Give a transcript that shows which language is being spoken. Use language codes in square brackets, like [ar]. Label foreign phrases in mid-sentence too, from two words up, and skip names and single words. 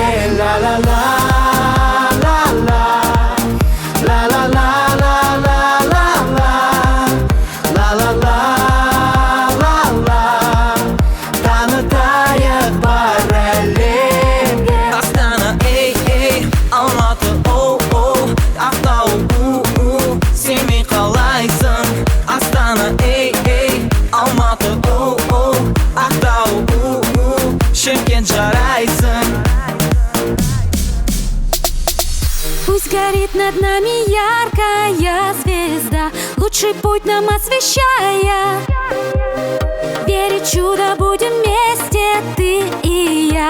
[kk] Ла-ла-ла, ла-ла, ла-ла-ла, ла-ла-ла, ла-ла-ла, ла-ла, танытайық бар әлемге. Астана, ей, ей, Алматы, оу-оу, Ақтау, у-у, Семей қалайсың? Астана, ей, ей, Алматы, оу-оу, Ақтау, у-у, Шымкент жарайсың. [ru] Пусть горит над нами яркая звезда, лучший путь нам освещая. Верить в чудо будем вместе, ты и я.